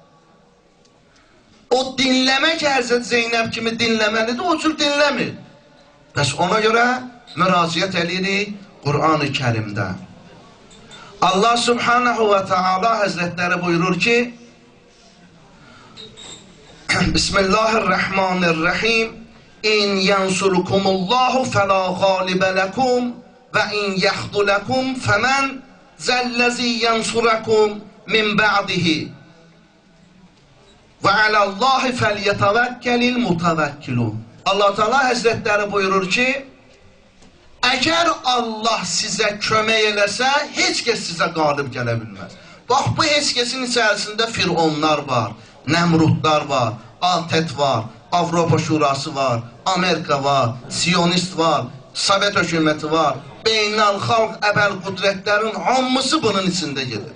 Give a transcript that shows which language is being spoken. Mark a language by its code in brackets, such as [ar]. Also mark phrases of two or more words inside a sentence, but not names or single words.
[az] O dinləmə ki, Həzrəti Zeynəb kimi dinləməlidir, o cür dinləmir. Bəs ona görə müraciət edirik Qur'an-ı Kərimdə. Allah Subhanahu və Teala Həzrətləri buyurur ki, Bismillahirrahmanirrahim. [ar] إن ينصركم الله فلا غالب لكم وإن يخذلكم فمن ذا الذي ينصركم من بعده وعلى الله فليتوكل المتوكلون. [az] Allah Teala Hazretleri buyurur ki, eğer Allah size kömək eləsə, heç kəs sizə qalib gələ bilməz. Bax, bu heç kəsin içərisində Fironlar var, Nemrutlar var, Altet var, Avropa Şurası var, Amerika var, Siyonist var, Sovet hökuməti var, beynəlxalq əbəl qudrətlərin hamısı bunun içində gedir.